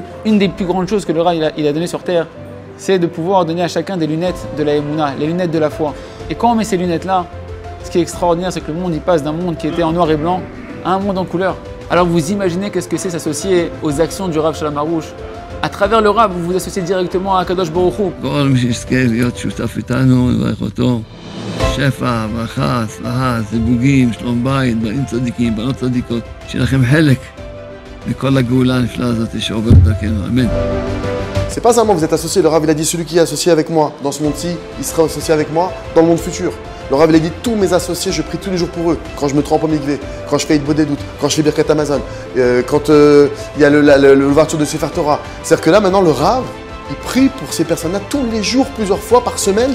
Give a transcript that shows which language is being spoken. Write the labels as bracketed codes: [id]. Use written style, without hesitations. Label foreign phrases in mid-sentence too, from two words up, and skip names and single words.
[fr] Une des plus grandes choses que le Rav il a donné sur terre, c'est de pouvoir donner à chacun des lunettes de la Emouna, les lunettes de la foi. Et quand on met ces lunettes-là, ce qui est extraordinaire, c'est que le monde il passe d'un monde qui était en noir et blanc à un monde en couleur. Alors vous imaginez qu'est-ce que c'est s'associer aux actions du Rav Shalom Arush. À travers le Rav, vous vous associez directement à Kadosh Baruch Hu. [he] שפע, ברכה, הצלחה, זיווגים, שלום בית, בנים צדיקים, בנות צדיקות, שיהיה לכם חלק מכל הגאולה הנפלאה הזאת שעוברת דרכנו, אמן. [fr] C'est pas seulement vous êtes associé, le Rav il a dit celui qui est associé avec moi dans ce monde-ci, il sera associé avec moi dans le monde futur. Le Rav il a dit tous mes associés, je prie tous les jours pour eux. Quand je me trempe au mikvé, quand je fais Hitbodé doute, quand je fais Birkat Amazon, quand il y a l'ouverture de Sefer Torah. C'est-à-dire que là maintenant le Rav, il prie pour ces personnes-là tous les jours, plusieurs fois par semaine.